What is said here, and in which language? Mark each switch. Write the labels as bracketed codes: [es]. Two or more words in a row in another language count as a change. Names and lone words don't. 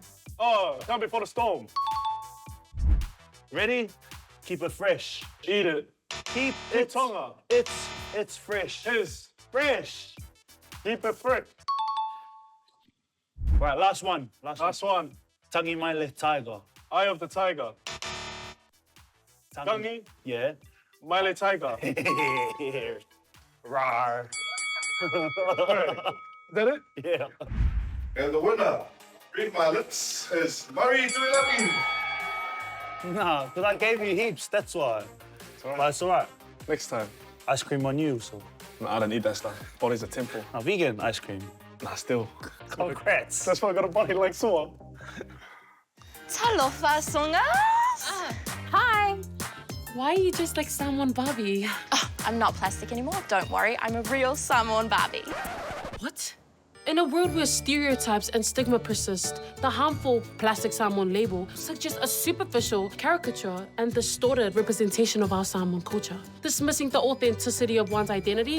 [en] oh, come before the storm. ready? Keep it fresh. Eat it. Keep Eat it. tonga. It's fresh. Is Fresh. keep it frick. Right, last one. Last one. [sm] Tangi mai le tiger. [en] Eye of the tiger. Tangi. Yeah. Miley Tiger. Rawr. Is that it? Yeah. And the winner, Read My Lips, is Murray to 11. Nah, because I gave you heaps, that's why. But it's all right. Next time. Ice cream on you, so. No, I don't eat that stuff. Body's a temple. Now, vegan ice cream. Nah, still. Congrats. That's why I got a body like Samoa. Talofa songas. Hi. Why are you just like Samoan Barbie? Oh, I'm not plastic anymore. Don't worry. I'm a real Samoan Barbie. What? In a world where stereotypes and stigma persist, the harmful plastic Samoan label suggests a superficial caricature and distorted representation of our Samoan culture, dismissing the authenticity of one's identity